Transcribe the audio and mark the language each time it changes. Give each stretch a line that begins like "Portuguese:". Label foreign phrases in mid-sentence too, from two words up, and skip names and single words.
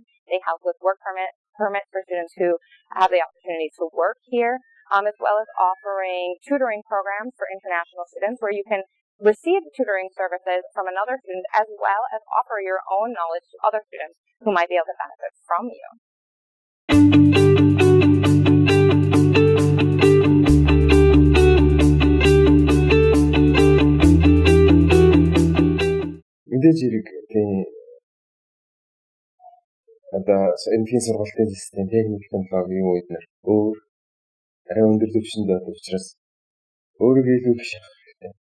English: They help with work permits for students who have the opportunity to work here, as well as offering tutoring programs for international students where you can receive tutoring services from another student as well as offer your own knowledge to other students who might be able to benefit from you.
Mongolian: Мэдээж хэрэг тийм одоо энэхийн сургалтын систем техник технологийн үед нэр өөр арай өндөр түвшинд байдаг учраас өөрийгөө илүү их шахах хэрэгтэй.